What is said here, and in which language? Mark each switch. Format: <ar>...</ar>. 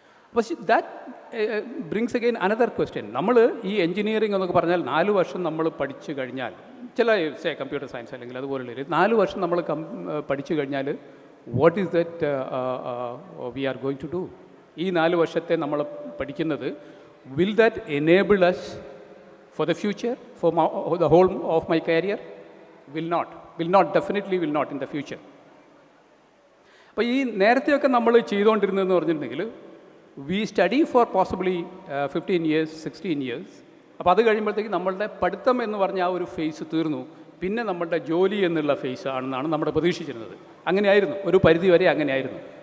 <ml>അപ്പോൾ</ml> <en>That brings again another question.</en> <ml>നമ്മൾ ഈ എൻജിനീയറിംഗ് എന്നൊക്കെ പറഞ്ഞാൽ 4 വർഷം നമ്മൾ പഠിച്ചു കഴിഞ്ഞാൽ, ചില കമ്പ്യൂട്ടർ സയൻസ് അല്ലെങ്കിൽ അതുപോലുള്ള 4 വർഷം നമ്മൾ പഠിച്ചു കഴിഞ്ഞാൽ</ml> <en>What is that we are going to do?</en> <ml>ഈ 4 വർഷത്തെ നമ്മൾ പഠിക്കുന്നത്</ml> <en>Will that enable us for the future, for the whole of my career? Will not, definitely will not in the future.</en> <ml>അപ്പോൾ ഈ നേരത്തെയൊക്കെ നമ്മൾ ചെയ്തുകൊണ്ടിരുന്നതെന്ന് പറഞ്ഞിട്ടുണ്ടെങ്കിൽ</ml> <en>We study for possibly 15 years, 16 years.</en> <ml>അപ്പോൾ അത് കഴിയുമ്പോഴത്തേക്ക് നമ്മളുടെ പഠിത്തം എന്ന് പറഞ്ഞ ആ ഒരു ഫേസ് തീർന്നു. പിന്നെ നമ്മളുടെ ജോലി എന്നുള്ള ഫേസ് ആണെന്നാണ് നമ്മൾ പ്രതീക്ഷിച്ചിരുന്നത്. അങ്ങനെയായിരുന്നു, ഒരു പരിധി വരെ അങ്ങനെയായിരുന്നു.</ml>